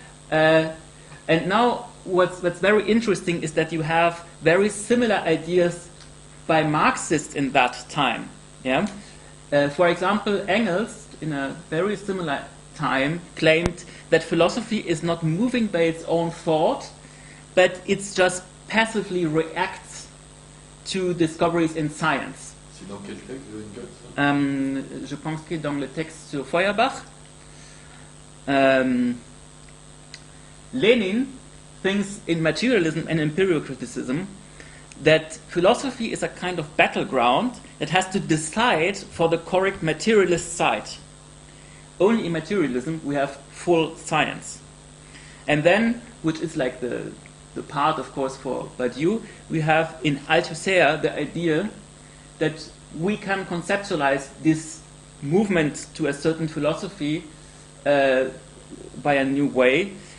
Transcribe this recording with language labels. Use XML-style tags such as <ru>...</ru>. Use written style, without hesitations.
<en>And now what's very interesting is that you have very similar ideas by Marxists in that time. Yeah? For example, Engels, in a very similar time, claimed that philosophy is not moving by its own thought, but it's just passively reacts to discoveries in science.</en> <fr>C'est dans quel texte de Engels? Je pense que dans le texte sur Feuerbach.</fr> <en>Lenin thinks in materialism and empirical criticism that philosophy is a kind of battleground that has to decide for the correct materialist side. Only in materialism we have full science. And then, which is like the part, of course, for Badiou, we have in Althusser the idea that we can conceptualize this movement to a certain philosophy by a new way.</en>